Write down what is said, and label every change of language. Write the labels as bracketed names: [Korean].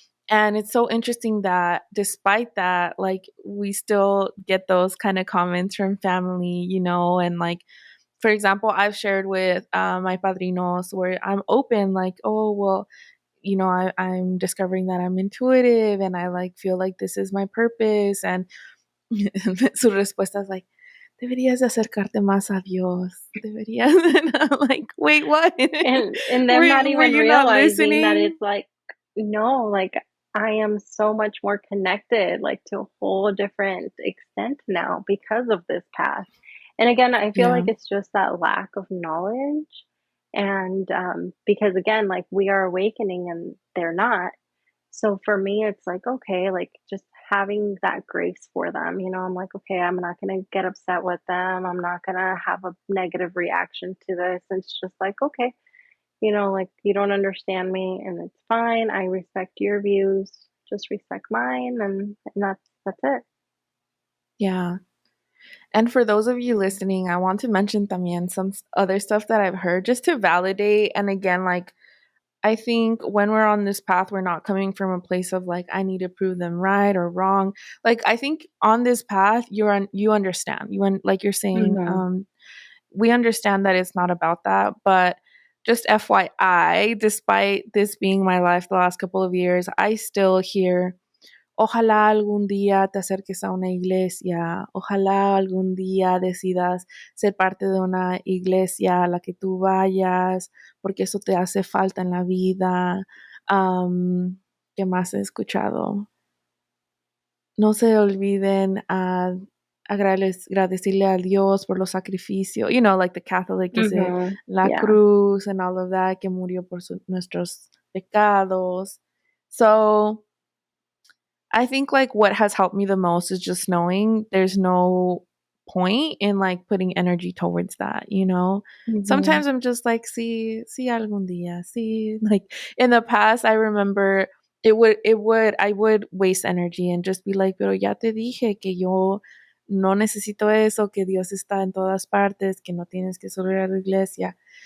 [English] And it's so interesting that despite that, like, we still get those kind of comments from family, and like, for example, I've shared with my padrinos where I'm open, like, oh, well, I'm discovering that I'm intuitive and I like feel like this is my purpose. And [Spanish] su respuesta es [English] like, [Spanish] deberías de acercarte más a Dios. Deberías. [English] And I'm like, wait, what? And them not were even you not realizing that listening? it's like, no, like I am so much more connected, like to a whole different extent now because of this path. And again, I feel Yeah. like it's just that lack of knowledge. And because again, like we are awakening and they're not. So for me, it's like, okay, like just having that grace for them. I'm like, okay, I'm not going to get upset with them. I'm not going to have a negative reaction to this. It's just like, okay, like you don't understand me and it's fine. I respect your views. Just respect mine and that's it. Yeah. And for those of you listening, I want to mention [Spanish] también [English] some other stuff that I've heard just to validate. And again, like, I think when we're on this path, we're not coming from a place of like, I need to prove them right or wrong. Like, I think on this path, you understand. Like you're saying, Mhm. we understand that it's not about that. But just FYI, despite this being my life the last couple of years, I still hear, [Spanish] ojalá algún día te acerques a una iglesia, ojalá algún día decidas ser parte de una iglesia a la que tú vayas, porque eso te hace falta en la vida. ¿Qué más he escuchado? No se olviden agradecerle a Dios por los sacrificios, [English] like the Catholic is it, Mhm. [Spanish] la [English] Yeah. [Spanish] cruz [English] and all of that, [Spanish] que murió por nuestros pecados. [English] So I think like what has helped me the most is just knowing there's no point in like putting energy towards that. Mhm. Sometimes I'm just like, see [Spanish] algún día, [English] see, like in the past I remember I would waste energy and just be like, [Spanish] pero ya te dije que yo no necesito eso, que Dios está en todas partes, que no tienes que solo ir a la iglesia.